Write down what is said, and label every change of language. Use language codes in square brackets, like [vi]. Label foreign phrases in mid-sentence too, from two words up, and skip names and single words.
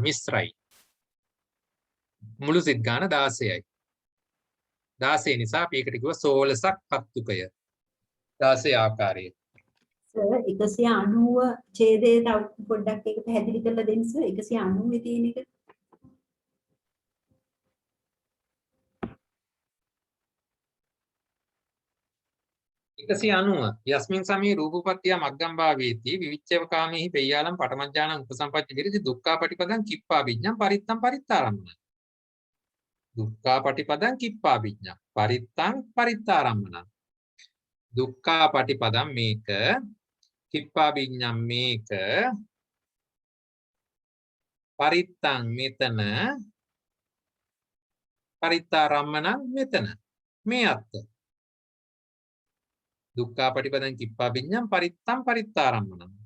[si] මිශ්‍රයි. මුළු සිත් ගාන 16යි. 16 නිසා අපි ඒකට කිව්වා 16ක් කත්තුකය. 16 ආකාරයේ. සර් 190 ඡේදයේ තව පොඩ්ඩක් ඒක පැහැදිලි කරලා දෙන්න සර්. 190 තියෙන එක. [pi] යස්මින් සමේ රූපපත්තිය මග්ගම්බා වේති විවිච්ඡේවකාමේහි පෙය්‍යාලම් පඨමඥානං උපසම්පත්ති විරති දුක්ඛාපටිපදං කිප්පාභිඥං පරිත්තං පරිත්තාරම්මන. දුක්ඛාපටිපදං කිප්පාභිඥං පරිත්තං පරිත්තාරම්මන. [si] දුක්ඛාපටිපදං මේක, කිප්පාභිඥං මේක, පරිත්තං මෙතන, පරිත්තාරම්මන මෙතන. මේ අත්ත. [pi] දුක්ඛාපටිපදං කිප්පාභිඥං පරිත්තං පරිත්තාරම්මන.